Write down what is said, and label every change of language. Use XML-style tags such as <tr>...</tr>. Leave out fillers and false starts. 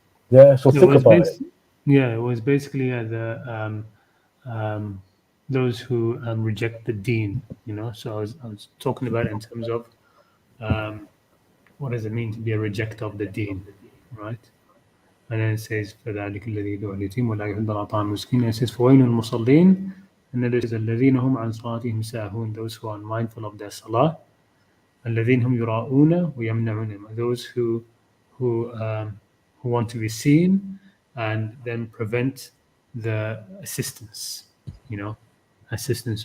<en>Yeah. So think about it. Yeah, it was basically those who reject the deen. So I was talking about it in terms of what does it mean to be a rejecter of the deen, right? And then it says</en> <ar>فذلك الذي يدعو اليتيم ولا يحض على طعام المسكين.</ar> <en>It says</en> <ar>فويل المصلين,</ar> <en>and then it says</en> <ar>الذين هم عن صلاتهم ساهون,</ar> <en>those who are mindful of their salah.</en> <ar>الذين هم يراؤون ويمنعون,</ar> <en>those who want to be seen and then prevent the assistance. Assistance.</en>